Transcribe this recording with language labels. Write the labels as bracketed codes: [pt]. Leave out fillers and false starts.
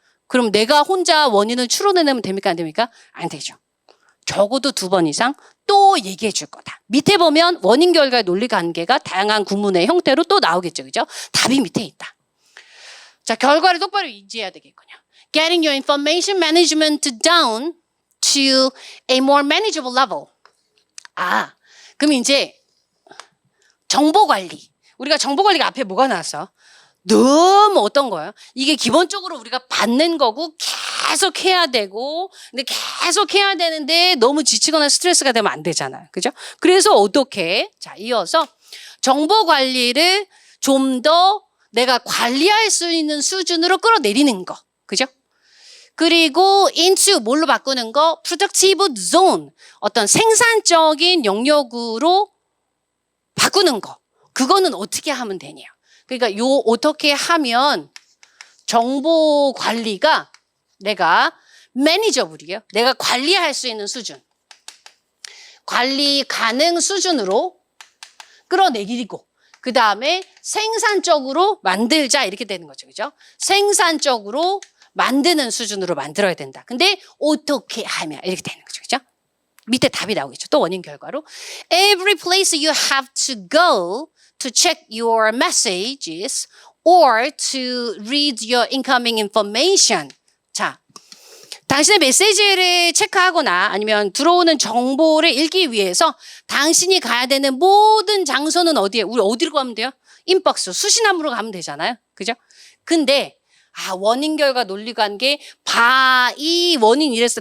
[ko] 그럼 내가 혼자 원인을 추론해내면 됩니까? 안 됩니까? 안 되죠. 적어도 2번 이상 또 얘기해 줄 거다. 밑에 보면 원인 결과의 논리 관계가 다양한 구문의 형태로 또 나오겠죠. 그죠? 답이 밑에 있다. 자, 결과를 똑바로 인지해야 되겠군요. [en] Getting your information management down to a more manageable level. [ko] 그럼 이제 정보 관리. 우리가 정보 관리가 앞에 뭐가 나왔어? 너무 어떤 거예요? 이게 기본적으로 우리가 받는 거고 계속 해야 되고, 근데 계속 해야 되는데 너무 지치거나 스트레스가 되면 안 되잖아요. 그죠? 그래서 어떻게? 자, 이어서 정보 관리를 좀 더 내가 관리할 수 있는 수준으로 끌어내리는 거. 그죠? 그리고 into 뭘로 바꾸는 거? [en] productive zone. [ko] 어떤 생산적인 영역으로 바꾸는 거. 그거는 어떻게 하면 되냐? 그러니까 어떻게 하면 정보 관리가 내가 매니저블이에요. 내가 관리할 수 있는 수준. 관리 가능 수준으로 끌어내리고, 그 다음에 생산적으로 만들자 이렇게 되는 거죠. 그죠? 생산적으로 만드는 수준으로 만들어야 된다. 근데 어떻게 하면 이렇게 되는 거죠. 그죠? 밑에 답이 나오겠죠. 또 원인 결과로. [en] Every place you have to go to check your messages or to read your incoming information. [ko] 자, 당신의 메시지를 체크하거나 아니면 들어오는 정보를 읽기 위해서 당신이 가야 되는 모든 장소는 어디에? 우리 어디로 가면 돼요? 인박스, 수신함으로 가면 되잖아요. 그죠? 근데 원인 결과 논리관계 바이 원인 이랬어.